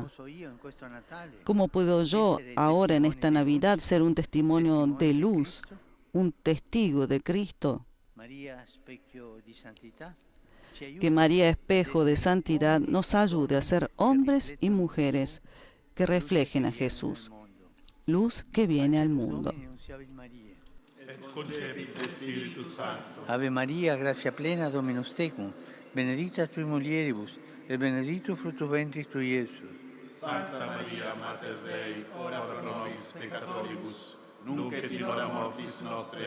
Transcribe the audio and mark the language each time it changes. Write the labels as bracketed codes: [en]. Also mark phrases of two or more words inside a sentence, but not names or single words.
[es] ¿Cómo puedo yo ahora en esta Navidad ser un testimonio de luz, un testigo de Cristo? Que María, espejo de santidad, nos ayude a ser hombres y mujeres que reflejen a Jesús, luz que viene al mundo. [la] Ave María, gracia plena, Dominus tecum, benedicta tui mulieribus, et benedictus fructus ventris tui, Iesus. Sancta Maria, Mater Dei, ora pro nobis peccatoribus, nunc et in hora mortis nostre.